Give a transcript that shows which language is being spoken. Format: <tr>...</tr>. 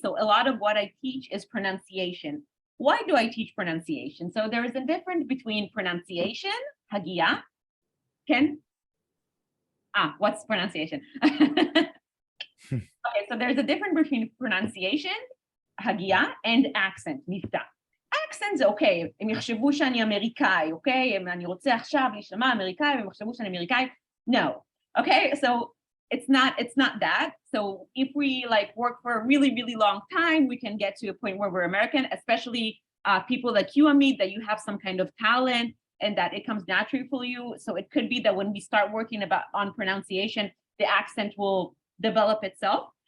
<en>So a lot of what I teach is pronunciation. Why do I teach pronunciation? So there is a difference between pronunciation, hagia, Ken? What's pronunciation? Okay, so there's a difference between pronunciation, hagia, and accent, מבטא. Accents, okay,</en> <he>הם יחשבו שאני אמריקאי, okay? אני רוצה עכשיו להישמע אמריקאי, והם יחשבו שאני אמריקאי.</he> <en>No, okay? So it's not that. So if we like work for a really, really long time, we can get to a point where we're American, especially people like you and me, that you have some kind of talent and that it comes naturally for you. So it could be that when we start working on pronunciation, the accent will develop itself.</en>